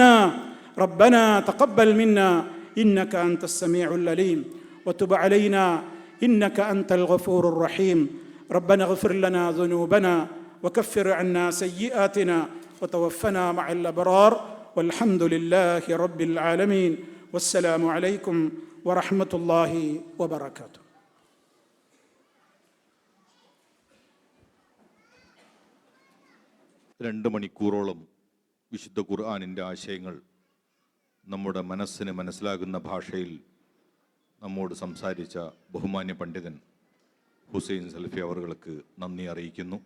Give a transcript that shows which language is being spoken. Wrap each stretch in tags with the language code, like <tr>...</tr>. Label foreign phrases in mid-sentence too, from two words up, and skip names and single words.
<ar>ربنا تقبل منا إنك أنت السميع العليم، وتب علينا إنك أنت الغفور الرحيم. ربنا اغفر لنا ذنوبنا وكفر عنا سيئاتنا وتوفنا مع الأبرار والحمد لله رب العالمين. والسلام عليكم ورحمة الله وبركاته.</ar> <ml>രണ്ട് മണിക്കൂറോളം വിശുദ്ധ ഖുർആനിൻ്റെ ആശയങ്ങൾ നമ്മുടെ മനസ്സിന് മനസ്സിലാകുന്ന ഭാഷയിൽ നമ്മോട് സംസാരിച്ച ബഹുമാന്യ പണ്ഡിതൻ ഹുസൈൻ സലഫി അവർക്ക് നന്ദി അറിയിക്കുന്നു.</ml>